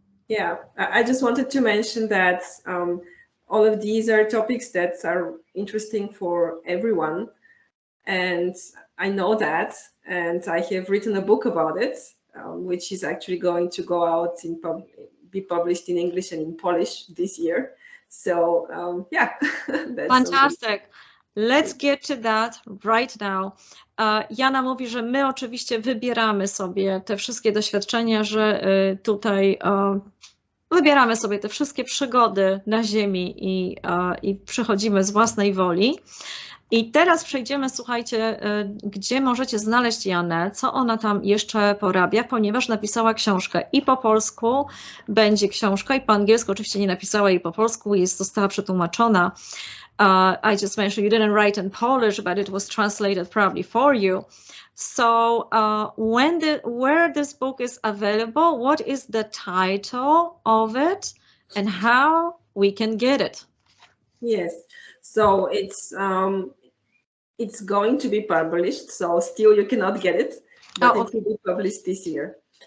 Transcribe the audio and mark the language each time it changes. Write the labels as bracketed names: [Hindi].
[English] Yeah, I just wanted to mention that all of these are topics that are interesting for everyone, and I know that, and I have written a book about it, which is actually going to go out be published in English and in Polish this year. So yeah, that's fantastic. Let's get to that right now. [Polish] Jana mówi, że my oczywiście wybieramy sobie te wszystkie doświadczenia, że tutaj wybieramy sobie te wszystkie przygody na ziemi i przychodzimy z własnej woli. I teraz przejdziemy, słuchajcie, gdzie możecie znaleźć Janę, co ona tam jeszcze porabia, ponieważ napisała książkę i po polsku będzie książka, i po angielsku, oczywiście nie napisała jej po polsku, została przetłumaczona. [English] I just mentioned you didn't write in Polish, but it was translated probably for you. So where this book is available, what is the title of it, and how we can get it? Yes, so it's going to be published, so still you cannot get it, but it will be published this year.